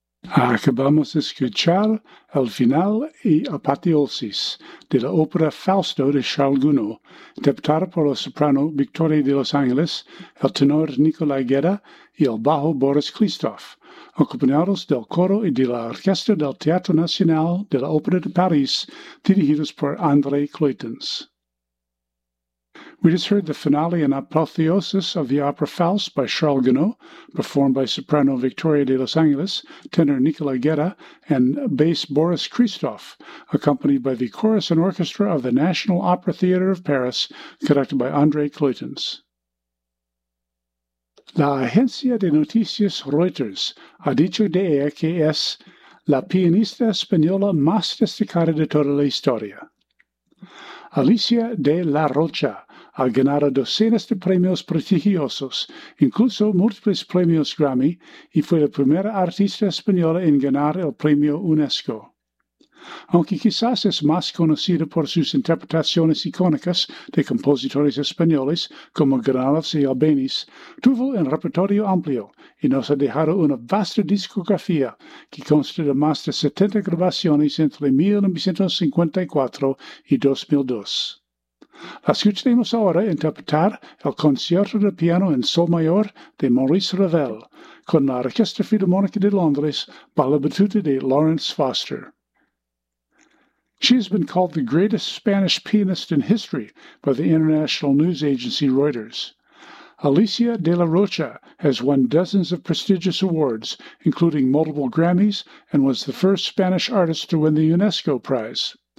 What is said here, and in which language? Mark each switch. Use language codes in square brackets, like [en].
[es] Acabamos de escuchar el final y apoteosis de la ópera Fausto de Charles Gounod, interpretada por el soprano Victoria de Los Ángeles, el tenor Nicolai Guerra y el bajo Boris Christoph, acompañados del coro y de la orquesta del Teatro Nacional de la Ópera de París, dirigidos por André Cloytens. [en] We just heard the finale and apotheosis of the opera Faust by Charles Gounod, performed by soprano Victoria de Los Angeles, tenor Nicola Guerra, and bass Boris Christoph, accompanied by the chorus and orchestra of the National Opera Theatre of Paris, conducted by André Cloytens. [es] La agencia de noticias Reuters ha dicho de ella que es la pianista española más destacada de toda la historia. Alicia de la Rocha ha ganado docenas de premios prestigiosos, incluso múltiples premios Grammy, y fue la primera artista española en ganar el premio UNESCO. Aunque quizás es más conocida por sus interpretaciones icónicas de compositores españoles como Granados y Albéniz, tuvo un repertorio amplio y nos ha dejado una vasta discografía que consta de más de 70 grabaciones entre 1954 y 2002. La escucharemos ahora interpretar el concierto de piano en sol mayor de Maurice Ravel con la Orquesta Filarmónica de Londres bajo la batuta de Lawrence Foster. [en] She has been called the greatest Spanish pianist in history by the international news agency Reuters. Alicia de la Rocha has won dozens of prestigious awards, including multiple Grammys, and was the first Spanish artist to win the UNESCO Prize.